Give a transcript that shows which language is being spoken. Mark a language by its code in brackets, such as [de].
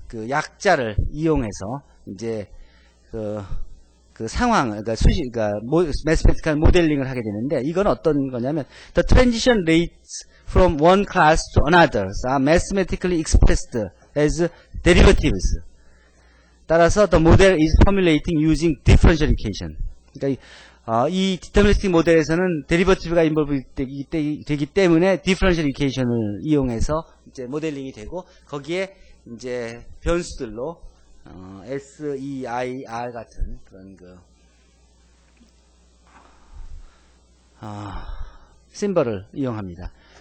[ko] 약자를 이용해서 이제 그 상황, 그러니까 매스메티컬 모델링을 하게 되는데, 이건 어떤 거냐면 [en] the transition rates from one class to another are mathematically expressed as derivatives. [ko] 따라서 [en] the model is formulating using differential equation. [ko] 그러니까 이 디터미니스틱 모델에서는 데리버티브가 인볼브 되기 때문에 디퍼런셜 이퀘이션을 이용해서 이제 모델링이 되고, 거기에 이제 변수들로 SEIR 같은 그런 심벌을 이용합니다.